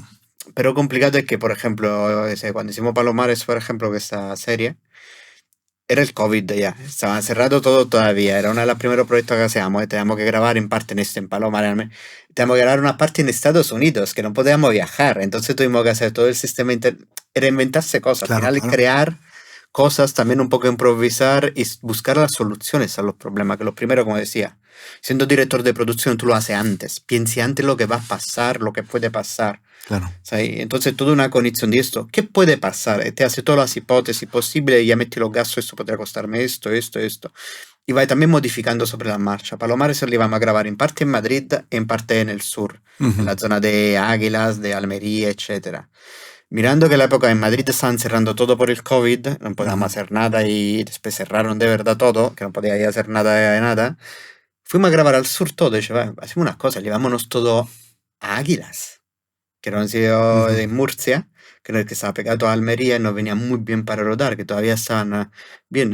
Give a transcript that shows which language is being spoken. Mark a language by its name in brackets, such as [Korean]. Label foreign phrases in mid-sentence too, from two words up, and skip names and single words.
[Spanish] Pero complicado es que, por ejemplo, cuando hicimos Palomares, por ejemplo, que esta serie, era el COVID ya, estaba cerrado todo todavía, era uno de los primeros proyectos que hacíamos, teníamos que grabar en parte en Palomares, teníamos que grabar una parte en Estados Unidos, que no podíamos viajar, entonces tuvimos que hacer todo el sistema, era inventarse cosas, Claro, al final claro. crear cosas, también un poco improvisar y buscar las soluciones a los problemas, que lo primero, como decía, siendo director de producción tú lo haces antes, piensi antes lo que va a pasar, lo que puede pasar. Claro. Sai? Entonces, toda una [Italian] cognizione di [Spanish] esto. ¿Qué puede pasar? Te hace todas las hipótesis posibles y ya metti los gastos, esto podría costarme esto, esto, esto. Y va también modificando sobre la marcha. Palomares lo íbamos a grabar en parte en Madrid, en parte en el sur, en la zona de Águilas, de Almería, etc. Mirando que la época en Madrid estaban cerrando todo por el COVID, no podíamos hacer nada y después cerraron de verdad todo, que no podía ir a hacer nada de nada, fuimos a grabar al sur todo y dije, va, hacemos una cosa, llevámonos todo a Águilas, que era un sitio de Murcia, que estaba pegado a Almería y nos venía muy bien para rodar, que todavía estaban bien.